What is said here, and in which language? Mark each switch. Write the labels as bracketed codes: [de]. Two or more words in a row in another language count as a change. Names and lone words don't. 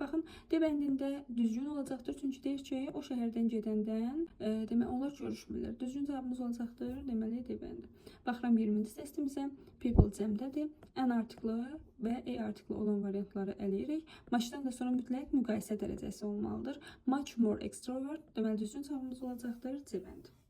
[az] Baxın, D bəndində düzgün olacaqdır. Çünki deyir ki, o şəhərdən gedəndən demək onlar görüşmürlər. Düzgün cavabımız olacaqdır. Deməli D bəndi. Baxıram 20-ci testimizə. People cəmdədir. N artiklı və E artiklı olan variantları eləyirik. Maçdan da sonra mütləq müqayisə dərəcəsi olmalıdır. [en] Much more extrovert. [az] Deməli düzgün cavabımız olacaqdır. C bəndi.